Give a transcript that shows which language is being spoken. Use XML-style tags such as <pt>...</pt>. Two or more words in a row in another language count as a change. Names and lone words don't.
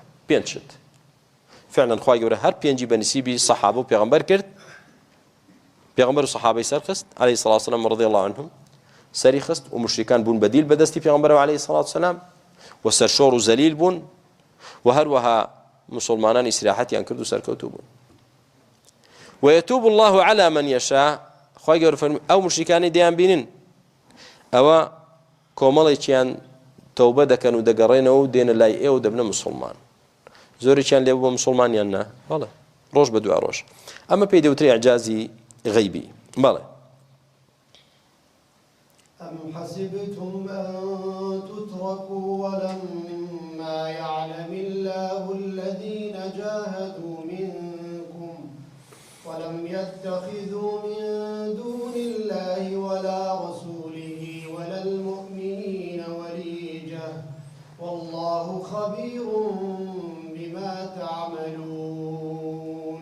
<ckb>5 شت فعلا خوای گەورە هەر 5 بەنسیبی سەحابە و پێغەمبەر کرد. پێغەمبەر و سەحابەی سەرخست عەلەیهی سڵاو وسەلام</ckb> <ar>ڕەضی الله عنهم</ar> <ckb>سەری خست و مشریکان بوون بەدیل بەدەستی پێغەمبەرەوە عەلەیهی سڵاو وسەلام و سەرشۆڕ و زەلیل بوون و هەروەها مسلمانان ئیسراحەتیان کرد و سەرکەوتوو بوون.</ckb> <ar>ويتوب الله على من يشاء.</ar> <ckb>خوای گەورە فەرمی ئەو مشریکانی دەیان بینن ئەوە کۆمەڵێکیان تەوبە دەکەن و دەگەڕێنەوە و دێنە لای ئێوە دەبنە مسلمان. زۆرێکیان لێ بووە مسلمانیان نا بەڵێ ڕۆژ بە دوای ڕۆژ. ئەمە پێی دەوترێ ئیعجازی غەیبی. بەڵێ</ckb> <ar>أم حسبتم أن تتركوا ولما يعلم الله الذين جاهدوا منكم ولم يتخذوا من دون الله ولا رسوله ولا المؤمنين وليجة والله خبير بما تعملون.</ar>